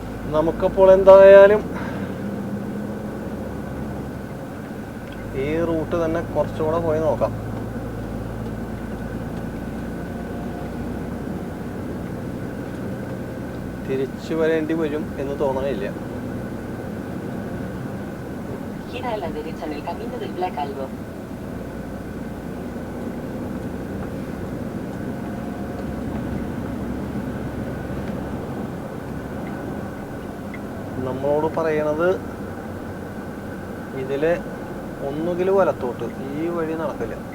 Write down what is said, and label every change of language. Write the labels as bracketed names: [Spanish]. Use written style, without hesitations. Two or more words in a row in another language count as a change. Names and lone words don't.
[Malayalam] നമുക്കപ്പോൾ എന്തായാലും ഈ റൂട്ട് തന്നെ കുറച്ചുകൂടെ പോയി നോക്കാം. തിരിച്ചു വരേണ്ടി വരും എന്ന് തോന്നണില്ല. [Spanish] Gira a la derecha en el camino del Black Albo. [Malayalam] നമ്മളോട് പറയണത് ഇതില് ഒന്നുകിൽ വലത്തോട്ട്, ഈ വഴി നടക്കില്ല.